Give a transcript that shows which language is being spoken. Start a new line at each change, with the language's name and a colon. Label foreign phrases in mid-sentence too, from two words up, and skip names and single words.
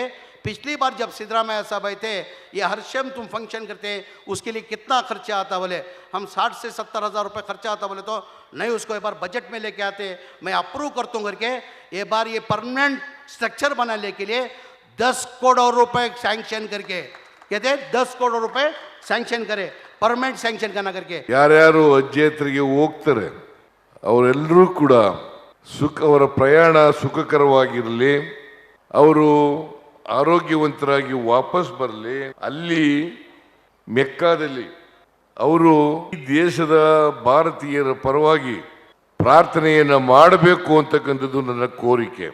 Hindi: पिछली बार जब सिद्धरामैया साहब आए थे, ये हर शम तुम फंक्शन करते, उसके लिए कितना खर्चा आता बोले, हम 60 से 70 हज़ार रुपये खर्चा आता बोले, तो नहीं उसको एक बार बजट में लेके आते, मैं अप्रूव करता हूँ करके ये बार ये
English: permanent structure
Hindi: बनाने के लिए 10 करोड़ रुपए सैंक्शन करके कहते 10 करोड़ रुपए सैंक्शन करे,
English: permanent sanction
Hindi: करना करके।
Kannada: ಯಾರ್ಯಾರು ಅಜ್ಜೇತ್ರಿಗೆ ಹೋಗ್ತಾರೆ ಅವರೆಲ್ಲರೂ ಕೂಡ ಅವರ ಪ್ರಯಾಣ ಸುಖಕರವಾಗಿರಲಿ, ಅವರು ಆರೋಗ್ಯವಂತರಾಗಿ ವಾಪಸ್ ಬರಲಿ, ಅಲ್ಲಿ ಮೆಕ್ಕಾದಲ್ಲಿ ಅವರು ಈ ದೇಶದ ಭಾರತೀಯರ ಪರವಾಗಿ ಪ್ರಾರ್ಥನೆಯನ್ನು ಮಾಡಬೇಕು ಅಂತಕ್ಕಂಥದ್ದು ನನ್ನ ಕೋರಿಕೆ.